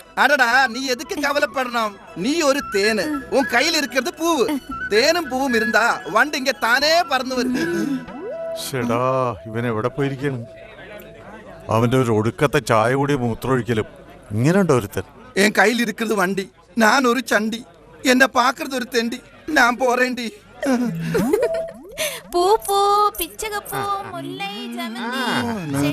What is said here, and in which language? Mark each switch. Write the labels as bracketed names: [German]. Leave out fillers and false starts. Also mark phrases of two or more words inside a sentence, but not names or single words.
[Tamil] அடடா, நீ எதுக்கு கவலைப்படணும்? நீ ஒரு தேனு, உன் கையில் இருக்கிறது பூவு. தேனும் பூவும் இருந்தா [Malayalam] വണ്ടി ഇങ്ങ താനേ പറന്നു വരും. ഷെടാ, ഇവൻ എവിടെ പോയിരിക്കണം? അവന്റെ ഒരു ഒടുക്കത്തെ ചായ കൂടി മൂത്രമൊഴിക്കലും. ഇങ്ങനെയുണ്ടോ ഒരുത്തൻ? എൻ കയ്യിൽ ഇരിക്കുന്നത് വണ്ടി, ഞാൻ ഒരു ചണ്ടി, എന്നെ പാക്കുന്നത് ഒരു തെണ്ടി, ഞാൻ പോരേണ്ടി. പൂ പൂ പിച്ചകപ്പൂ മുല്ലൈ ജമന്തി.